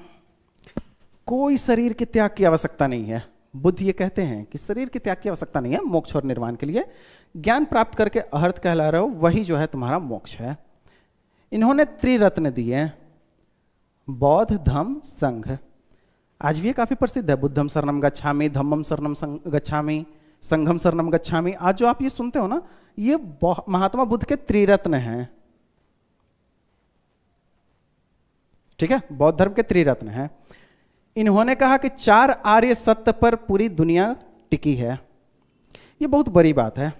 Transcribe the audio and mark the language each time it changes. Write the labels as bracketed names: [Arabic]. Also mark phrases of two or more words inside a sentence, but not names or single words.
[Hindi] कोई शरीर के त्याग की आवश्यकता नहीं है। बुद्ध ये कहते हैं कि शरीर के त्याग की आवश्यकता नहीं है मोक्ष और निर्वाण के लिए। ज्ञान प्राप्त करके अहर्त कहला रहे हो, वही जो है तुम्हारा मोक्ष है। इन्होंने त्रिरत्न दिए, बौद्ध, धम्म, संघ। आज भी ये काफी प्रसिद्ध है, [Pali] बुद्धम शरणम गच्छामि, धम्मम शरणम गच्छामि, संघम शरणम गच्छामि। [Hindi] आज जो आप ये सुनते हो ना, ये महात्मा बुद्ध के त्रिरत्न हैं। ठीक है, बौद्ध धर्म के त्रिरत्न हैं। इन्होंने कहा कि 4 आर्य सत्य पर पूरी दुनिया टिकी है। ये बहुत बड़ी बात है।